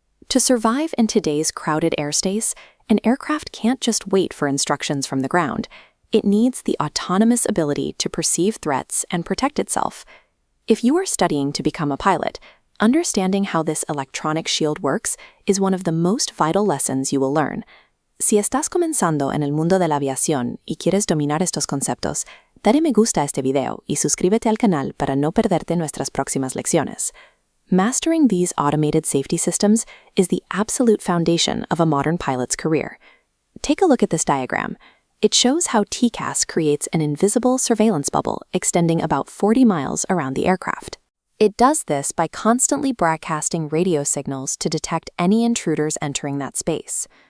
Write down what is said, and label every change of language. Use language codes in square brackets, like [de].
[en] To survive in today's crowded airspace, an aircraft can't just wait for instructions from the ground. It needs the autonomous ability to perceive threats and protect itself. If you are studying to become a pilot, understanding how this electronic shield works is one of the most vital lessons you will learn. [es] Si estás comenzando en el mundo de la aviación y quieres dominar estos conceptos, dale me gusta a este video y suscríbete al canal para no perderte nuestras próximas lecciones. [en] Mastering these automated safety systems is the absolute foundation of a modern pilot's career. Take a look at this diagram. It shows how TCAS creates an invisible surveillance bubble extending about 40 miles around the aircraft. It does this by constantly broadcasting radio signals to detect any intruders entering that space.